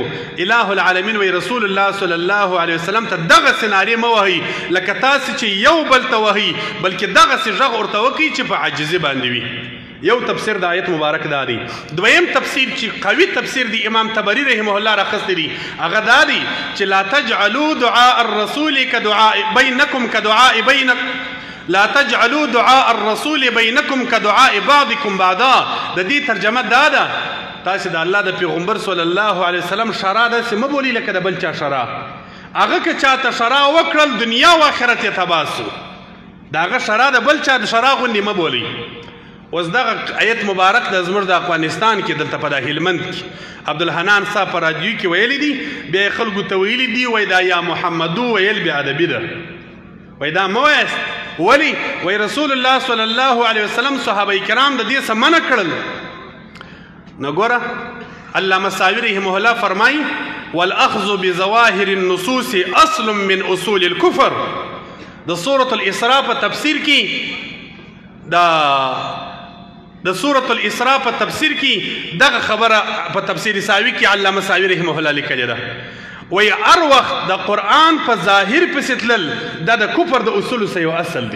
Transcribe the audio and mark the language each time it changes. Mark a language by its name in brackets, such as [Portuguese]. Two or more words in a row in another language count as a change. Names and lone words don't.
[Pashto] الہ العالمین وی رسول الله [Arabic] صلی الله علیه وسلم [Pashto] ته دغسې نارې مه وهئ لکه تاسې چې یو بل ته وهئ، بلکې دغسې غږ ورته وکړئ چې په عاجزي باندې وي. یو تفسیر د آیت مبارک دا دی. دویم تفسیر چې قوي تفسیر دی امام طبري [Arabic] رحمه الله [Pashto] راخستی دی، هغه دا دی چې [Arabic] لا تجعلوا دعاء الرسول كدعاء بینکم كدعاء بینک، لا تجعلوا دعاء الرسول بینکم كدعاء بعضکم بعضا. [Pashto] د دې ترجمه دا ده، تاسې د الله د پیغمبر [Arabic] صلی الله علیه وسلم [Pashto] شرا داسې مه بولي لکه د بل چا شرا. هغه که چاته شرا وکړل دنیا و آخرت یې تباه سو، د هغه شرا د بل چا د شرا غوندې مه بولئ. اوس دغه آیت مبارک د زموږ د افغانستان کې دلته په د هلمند کې عبدالحنان صاحب په راډیو کې ویلی دي، بیا یې خلکو ته ویلي دي وایي دا یا محمدو ویل بې ادبي ده، وایي دا مه وایاست. ولې؟ وایي رسول الله [Arabic] صلی الله علیه وسلم [Pashto] صحابه کرام د دې څه منع کړل. نو ګوره علامه ساوي [Arabic] رحمه الله [Pashto] فرمایي [Arabic] والاخذ بظواهر النصوص اصل من اصول الكفر. [Pashto] د سورة الاسراء په تفسیر کې د سورة الاسراء په تفسیر کې دغه خبره په تفسیر ساوي کې علامه ساوي [Arabic] رحمه الله [Pashto] لیکلې ده وایي هر وخت د قرآن په ظاهر پسې تلل دا د کفر د اصولو څه یو اصل دی.